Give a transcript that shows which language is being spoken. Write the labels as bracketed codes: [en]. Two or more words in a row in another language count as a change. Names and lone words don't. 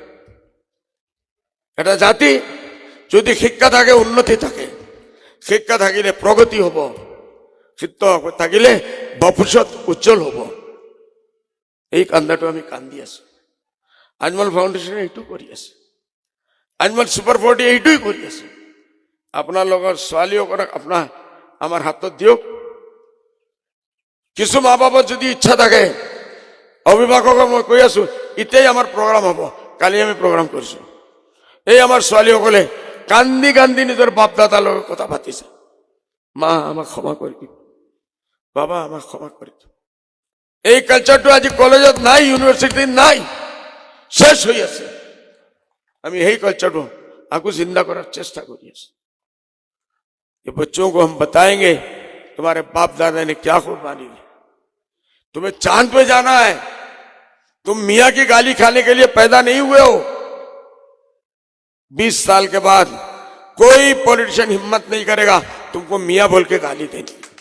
[as] এটা জাতি যদি শিক্ষা থাকে, উন্নতি থাকে, শিক্ষা থাকিলে প্রগতি হব, শিক্ষা থাকিলে ভবিষ্যৎ উজ্জ্বল হব। এই কান্দাটো আমি কান্দি আছো। আজমল ফাউন্ডেশন এইটো কৰি আছে, আজমল সুপার 40 এইটোই কৰি আছে। আপোনাৰ লগৰ ছোৱালীসকলক আপোনাৰ আমাৰ হাতত দিয়ক। [bn] কিছু মা বাবার যদি ইচ্ছা থাকে, [as] অভিভাৱকক মই কৈ আছো, ইতেই আমাৰ প্ৰগ্ৰাম হব। কালি আমি প্ৰগ্ৰাম কৰিছো। এই আমার ছোৱালীসকলে কান্দি কান্দি নিজৰ বাপ দাদাৰ লগত কথা পাতিছে, মা আমাক ক্ষমা কৰি দিব, বাবা আমাক ক্ষমা কৰি দিব। এই কালচাৰটো আজি কলেজত নাই, ইউনিভার্সিটিত নাই, শেষ হৈ আছে। আমি সেই কালচাरটো আকৌ जिंदा কৰাৰ চেষ্টা কৰি আছো। [hi] ये बच्चों को हम बताएंगे तुम्हारे बाप दादा ने क्या कुर्बानी दी। तुम्हें चांद पे जाना है, तुम मियाँ की गाली खाने के लिए पैदा नहीं हुए हो। 20 साल के बाद कोई पॉलिटिशियन हिम्मत नहीं करेगा तुमको मियां बोल के गाली देनी।